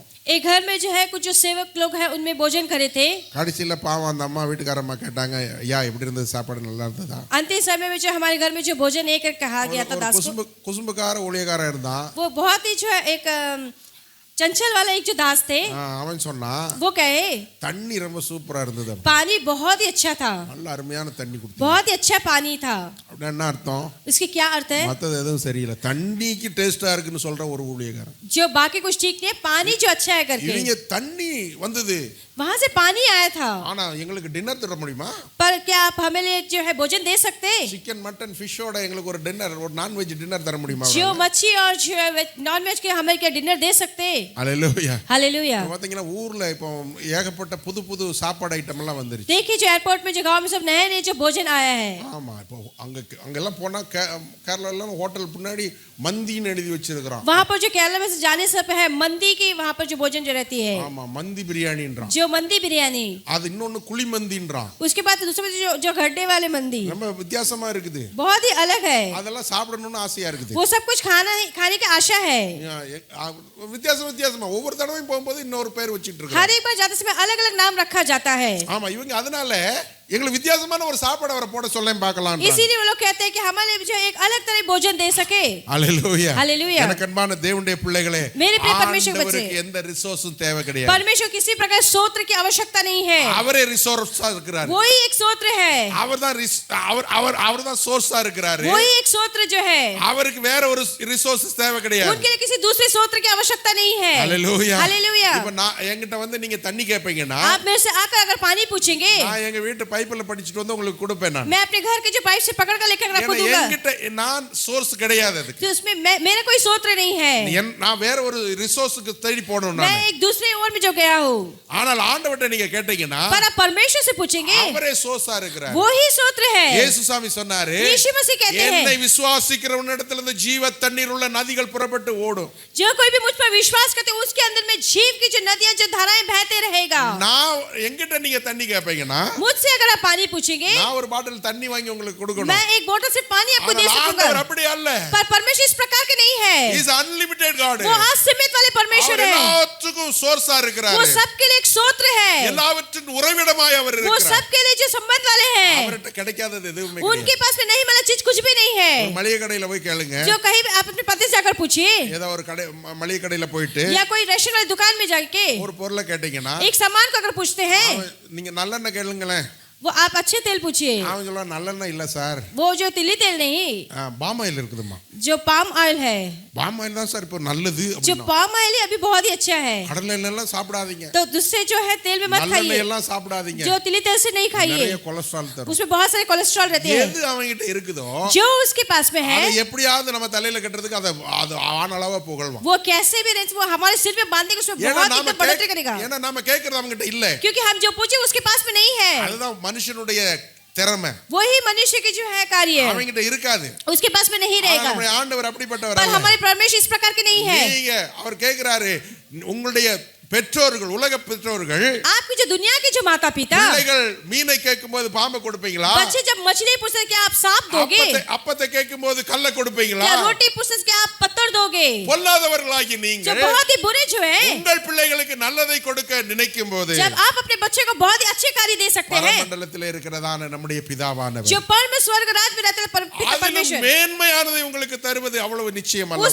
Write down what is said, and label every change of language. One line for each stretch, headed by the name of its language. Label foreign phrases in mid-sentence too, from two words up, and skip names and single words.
Hindi: एक घर में जो है कुछ जो सेवक लोग हैं उनमें भोजन करे थे।
Tamil: கடைசில பாவம் அந்த அம்மா வீட்டுக்காரம்மா கேட்டாங்க ஐயா எப்படி இருந்தது சாப்பாடு நல்லா இருந்ததா?
Hindi: अंतिम समय में जो हमारे घर में जो भोजन एक कहा गया था दास को
Tamil: குசும்புக்கார ஊழியக்காரன் இருந்தான்।
Hindi: वो बहुत ही जो है एक चंचल वाला एक जो दास थे
Tamil: அவன் சொன்னான்
Hindi: वो कहे
Tamil: தண்ணி ரொம்ப சூப்பரா இருந்தது அப்ப.
Hindi: पानी बहुत ही अच्छा था,
Tamil: நல்ல அருமையான தண்ணி கொடுத்து.
Hindi: बहुत ही अच्छा पानी था।
Tamil: அப்படின்னா என்ன அர்த்தம்?
Hindi: इसके क्या अर्थ है?
Tamil: மத்தது எதுவும் சரியில்லை, தண்ணிக்கு டேஸ்டா இருக்குன்னு சொல்ற ஒரு ஊழியக்காரன்.
Hindi: जो बाकी कुछ ठीक नहीं है, पानी जो अच्छा है करके
Tamil: இவங்க தண்ணி வந்தது,
Hindi: वहां से पानी आया था।
Tamil: ஆனா எங்களுக்கு டின்னர் தர முடியுமா?
Hindi: पर क्या आप हमें लिए जो है भोजन दे सकते?
English: chicken mutton
Tamil: ஃபிஷ்ஷோட எங்களுக்கு ஒரு டின்னர், ஒரு
English: non-veg dinner
Tamil: தர முடியுமா?
Hindi: जो मच्छी और जो है
English: non veg
Hindi: के हमें क्या डिनर दे सकते?
Tamil: அல்லேலூயா.
Hindi: हालेलुया।
Tamil: பாத்தீங்கன்னா ஊர்ல இப்போ ஏகப்பட்ட புது புது சாப்பாடு ஐட்டம் எல்லாம் வந்துருச்சு.
Hindi: देखिए जो एयरपोर्ट में जो गांव में सब नए नए जो भोजन आया है।
Tamil: ஆமா, இப்போ அங்கெல்லாம் போனா கேரளா எல்லாம் ஹோட்டல் முன்னாடி மந்தின்னு எழுதி வச்சிருக்கான்.
Hindi: वहां पर जो केरला में से जाने से है मंदी की, वहां पर जो भोजन जो रहती है
Tamil: ஆமா, மந்தி பிரியாணின்றான்.
Hindi: जो मंदी बिरयानी,
Tamil: அது இன்னொன்னு குழி மந்தின்றான்.
Hindi: उसके बाद दूसरे में जो गड्ढे वाले मंदी,
Tamil: ரொம்ப வித்தியாசமா இருக்குது.
Hindi: बहुत ही अलग है।
Tamil: அதெல்லாம் சாப்பிடணும்னு ஆசையா இருக்குது.
Hindi: वो सब कुछ खाने की आशा है।
Tamil: வித்தியாசமா ஒவ்வொரு தடவையும் போகும்போது இன்னொரு பேர் வச்சிட்டு
Hindi: हर
Tamil: இருக்காங்க.
Hindi: एक बार जाते समय अलग अलग नाम रखा जाता है।
Tamil: ஆமா, இவங்க அதனால எங்களுக்கு வித்தியாசமான ஒரு சாப்பாடு அவரை போட சொல்லேன் பார்க்கலாம்.
Hindi: इसीलिए वो लोग कहते हैं कि हमारे लिए जो एक अलग तरह भोजन दे सके।
Tamil: ஹalleluya.
Hindi: हालेलुया।
Tamil: எனக்கு அன்பான தேவனுடைய பிள்ளைகளே,
Hindi: मेरे प्रिय परमेश्वर के बच्चे,
Tamil: ஆண்டவருக்கு எந்த ரிசோர்ஸும் தேவை கிடையாது.
Hindi: परमेश्वर किसी प्रकार स्तोत्र की आवश्यकता नहीं है,
Tamil: அவரே ரிசோர்ஸா இருக்கிறார்.
Hindi: वही एक स्तोत्र है,
Tamil: அவர்தான் சோர்ஸா இருக்கிறாரு.
Hindi: वही एक स्तोत्र जो है,
Tamil: அவருக்கு வேற ஒரு ரிசோர்ஸஸ் தேவை கிடையாது.
Hindi: उनके लिए किसी दूसरे स्तोत्र की आवश्यकता नहीं है।
Tamil: ஹalleluya.
Hindi: हालेलुया।
Tamil: இப்போ நான் என்கிட்ட வந்து நீங்க தண்ணி கேட்பீங்கன்னா,
Hindi: आप मेरे से आकर अगर पानी पूछेंगे,
Tamil: நான் எங்க வீட்டு பைப்ல படிச்சிட்டு வந்து உங்களுக்கு கொடுப்பேன் நான்.
Hindi: मैं अपने घर के जो पाइप से पकड़ कर लेकर आपको दूंगा।
Tamil: என்கிட்ட நான் சோர்ஸ் கிடையாது அதுக்கு.
Hindi: तो उसमें मेरा कोई स्तोत्र नहीं है,
Tamil: நான் வேற ஒரு ரிசோர்ஸ்க்கு தேடி போறேன்
Hindi: मैं
Tamil: நான்.
Hindi: एक दूसरे ओर में जो गया हूँ।
Tamil: ஆனால் ஆண்டவர்ட்ட நீங்க கேட்டீங்கன்னா,
Hindi: पर आप परमेश्वर से पूछेंगे,
Tamil: அவரே சோர்ஸா இருக்கிறார்.
Hindi: वही स्तोत्र है।
Tamil: இயேசு சாமி சொன்னாரு,
Hindi: यीशु मसीह कहते हैं,
Tamil: என்னை விசுவாசிக்கிறவனிடத்தில் இருந்து ஜீவ தண்ணீர் உள்ள நதிகள் புறப்பட்டு ஓடும்.
Hindi: जो कोई भी मुझ पर विश्वास करते हैं उसके अंदर में जीव की जो नदियां जो धाराएं बहते रहेगा।
Tamil: நான் எங்கிட்ட நீங்க தண்ணி கேட்பீங்கன்னா,
Hindi: मुझसे अगर आप पानी पूछेंगे,
Tamil: நான் ஒரு பாட்டில் தண்ணி வாங்கி உங்களுக்கு கொடுக்கணும்.
Hindi: मैं एक बोतल से पानी आपको दे
Tamil: ஆனால்
Hindi: सकूंगा।
Tamil: ஆண்டவர் அப்படி அல்ல.
Hindi: पर परमेश्वर इस प्रकार के नहीं है,
English: He is unlimited God.
Hindi: वो असीमित वाले परमेश्वर
Tamil: அவர்
Hindi: है,
Tamil: எல்லாத்துக்கும் சோர்ஸா இருக்கிறார்.
Hindi: वो सबके लिए एक स्तोत्र है,
Tamil: எல்லாவற்றின் உறைவிடமாய் அவர்
Hindi: वो
Tamil: இருக்கிறார்.
Hindi: सबके लिए जो संबंध वाले हैं।
Tamil: அவர்கிட்ட கிடைக்காதது எதுவுமே
Hindi: उनके
Tamil: கிடையாது.
Hindi: पास में नहीं मिला चीज कुछ भी नहीं है।
Tamil: ஒரு மளிகை கடையில போய் கேளுங்க.
Hindi: जो कहीं भी आप अपने पति से जाकर पूछिए,
Tamil: ஏதோ ஒரு கடை மளிகை கடையில போயிட்டு
Hindi: या कोई रेस्टोरेंट वाली दुकान में जाके
Tamil: ஒரு பொருளை கேட்டீங்கன்னா,
Hindi: एक सामान को अगर पूछते हैं,
Tamil: நீங்க நல்லெண்ணெய் கேளுங்களேன்.
Hindi: वो आप अच्छे तेल पूछिए,
Tamil: அவன் சொல்லுவான் நல்லெண்ணெய் இல்ல சார்,
Hindi: वो जो तिली तेल नहीं,
English: palm oil
Tamil: இருக்குதுமா.
Hindi: जो
English: palm oil
Hindi: है,
English: palm oil
Tamil: தான் சார் இப்போ நல்லது
Hindi: जो
Tamil: அப்படின்னா.
English: palm oil
Hindi: है अभी बहुत ही अच्छा है,
Tamil: கடலை எண்ணெய் எல்லாம் சாப்பிடாதீங்க.
Hindi: तो दूसरे जो है तेल में मत
Tamil: நல்லெண்ணெய்
Hindi: खाइए,
Tamil: எல்லாம் சாப்பிடாதீங்க.
Hindi: जो तिली तेल से नहीं खाइए,
Tamil: நிறைய கொலஸ்ட்ரால் தரும்.
Hindi: उसमें बहुत सारे कोलेस्ट्रॉल रहते हैं।
Tamil: எது அவங்கிட்ட இருக்குதோ
Hindi: जो उसके पास में है,
Tamil: அதை எப்படியாவது நம்ம தலையில கட்டுறதுக்கு அதை அது ஆனளவா புகழ்வான்.
Hindi: वो कैसे भी रहे, वो हमारे सिर में बांधेगा, उसमें
Tamil: ஏன்னா
Hindi: बहुत
Tamil: நாம
Hindi: एकदम बढ़ोतरी करेगा,
Tamil: ஏன்னா நாம கேக்குறது அவங்கிட்ட இல்ல.
Hindi: क्योंकि हम जो पूछे उसके पास में नहीं है।
Tamil: அதுதான் மனுஷனுடைய திறமை.
Hindi: वही मनुष्य की जो है कार्य
Tamil: அவங்கிட்ட இருக்காது.
Hindi: उसके पास में नहीं
Tamil: ஆனா
Hindi: रहेगा,
Tamil: நம்முடைய ஆண்டவர் அப்படிப்பட்டவர்
Hindi: पर
Tamil: அல்ல.
Hindi: हमारे परमेश्वर इस प्रकार के नहीं है।
Tamil: நீங்க அவர் கேக்குறாரு, உங்களுடைய பெற்றோர்கள், உலக பெற்றோர்கள்,
Hindi: आपकी जो दुनिया के जो माता पिता,
Tamil: பிள்ளைகள் மீனை கேட்கும்போது பாம்பை கொடுப்பீங்களா?
Hindi: बच्चे जब मछली पूछते क्या आप सांप दोगे,
Tamil: அப்பத்தை கேட்கும்போது கல்லை கொடுப்பீங்களா?
Hindi: क्या रोटी पूछते क्या आप पत्थर दोगे?
Tamil: பொல்லாதவர்களாகி
Hindi: जो
Tamil: நீங்கள்
Hindi: बहुत ही बुरे जो है,
Tamil: உங்கள் பிள்ளைகளுக்கு நல்லதை கொடுக்க நினைக்கும் போது
Hindi: जब आप अपने बच्चे को बहुत ही अच्छे कार्य दे सकते हैं,
Tamil: பரமண்டலத்தில் இருக்கிறதான நம்முடைய பிதாவானவர்
Hindi: जो परम स्वर्ग राज में रहते हैं पिता
Tamil: அதிலும்
Hindi: परमेश्वर,
Tamil: மேன்மையானதை உங்களுக்கு தருவது அவ்வளவு நிச்சயம் அல்லவா?